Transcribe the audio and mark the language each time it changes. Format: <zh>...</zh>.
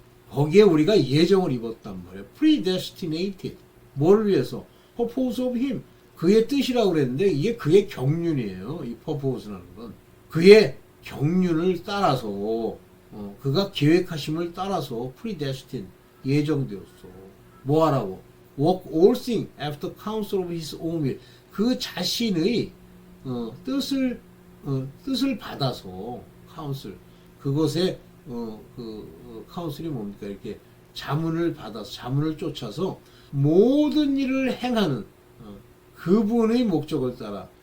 <ko>거기에 우리가 예정을 입었단 말이에요.</ko> <en>predestinated.</en> <ko>뭐를 위해서?</ko> <en>purpose of him.</en> <ko>그의 뜻이라고 그랬는데 이게 그의 경륜이에요. 이 purpose라는 건. 그의 경륜을 따라서 그가 계획하심을 따라서 predestined. 예정되었어. 뭐 하라고?</ko> <en>work all things after counsel of his own will.</en> <ko>그 자신의 뜻을 받아서 counsel. 그것에 카운슬이 뭡니까? 이렇게 자문을 받아서, 자문을 쫓아서 모든 일을 행하는 그분의 목적을 따라.</ko>